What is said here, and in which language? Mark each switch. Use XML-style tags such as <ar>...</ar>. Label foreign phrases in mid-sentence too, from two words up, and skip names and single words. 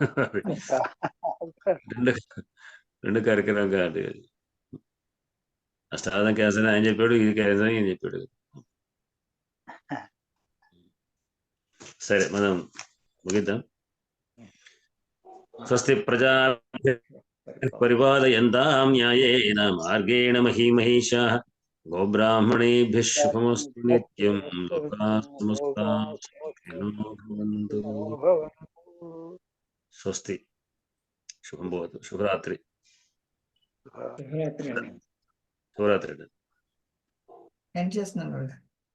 <te>రెండు కార్యక్రమం కాదు. అష్టావధానం క్యాన్సిల్ ఆయన చెప్పాడు, ఇది క్యాన్సిల్ అని ఈయన చెప్పాడు. సరే మనం ముగిద్దాం.</te> <sa>స్వస్తి ప్రజా పరిపాలయంతాం న్యాయేన మార్గేణ మహీమహీషాః గోబ్రాహ్మణేభ్యः శుభమస్తు నిత్యం లోకాः సమస్తాः సుఖినో భవంతు. స్వస్తి. శుభం భవతు.</sa> <te>శుభరాత్రి. శుభరాత్రి అండి. శుభరాత్రి. ఏం చేస్తున్నాను</te>